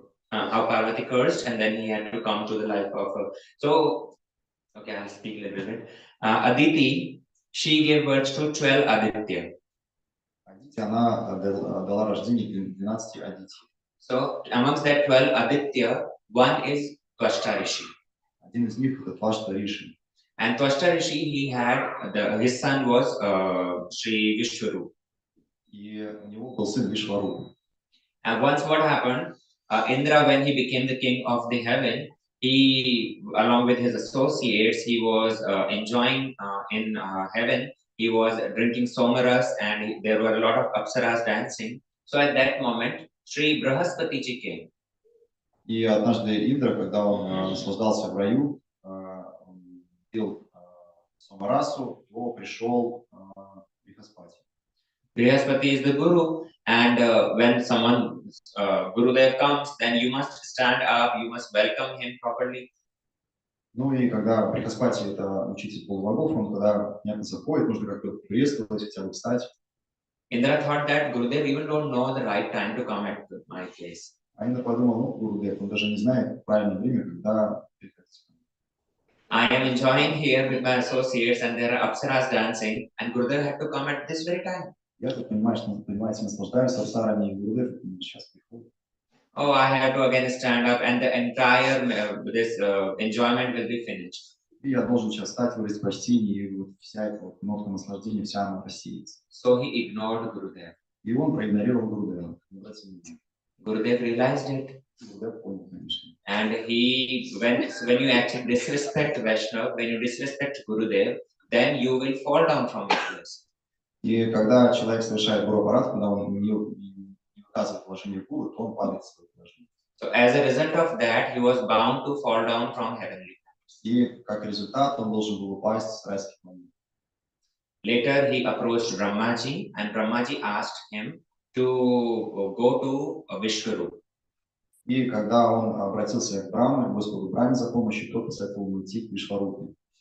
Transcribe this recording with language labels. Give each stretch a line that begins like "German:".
English: how Parvati cursed, and then he had to come to the life of her. So, okay, I'll speak a little bit. Aditi, she gave birth to 12 Aditya.
Russian: Адити, она дала рождение 12 Адити.
English: So, amongst that 12 Aditya, one is Twashta Rishi.
Russian: Один из них это Твашта Риши.
English: And Twashta Rishi, he had, his son was Sri Vishwarup.
Russian: И у него был сын Вишварупа.
English: And once what happened, Indra, when he became the king of the heaven, he, along with his associates, he was enjoying in heaven. He was drinking somaras, and there were a lot of apsaras dancing. So at that moment, Sri Brahaspati ji came.
Russian: И однажды Индра, когда он наслаждался в раю, он пил Самарасу, то пришел Брихаспати.
English: Brihaspati is the guru, and when someone Gurudev comes, then you must stand up, you must welcome him properly.
Russian: Ну и когда Брихаспати, это учитель полубогов, он когда понятно заходит, нужно как-то приветствовать, хотя бы встать.
English: Indra thought that Gurudev even don't know the right time to come at my place.
Russian: А Индра подумал, ну, Гурудев, он даже не знает правильное время, когда приходить.
English: I am enjoying here with my associates, and there are apsaras dancing, and Gurudev had to come at this very time.
Russian: Я тут, понимаете, наслаждаюсь апсарами, и Гурудев сейчас приходит.
English: Oh, I have to again stand up, and the entire this enjoyment will be finished.
Russian: И я должен сейчас встать, выразить почтение, и вот вся эта вот нотка наслаждения, вся она рассеется.
English: So he ignored Gurudev.
Russian: И он проигнорировал Гурудева.
English: Gurudev realized it.
Russian: Гурудев понял, конечно.
English: And he, when you actually disrespect Vaishnav, when you disrespect Gurudev, then you will fall down from your place.
Russian: И когда человек совершает гуру-аппарат, когда он не указывает положение гуру, то он падает с своего положения.
English: So as a result of that, he was bound to fall down from heavenly.
Russian: И как результат он должен был упасть с райских планет.
English: Later he approached Brahmaji, and Brahmaji asked him to go to Vishwarup.
Russian: И когда он обратился к Брахме, Господу Брахме за помощью, тот посоветовал ему идти к Вишварупе.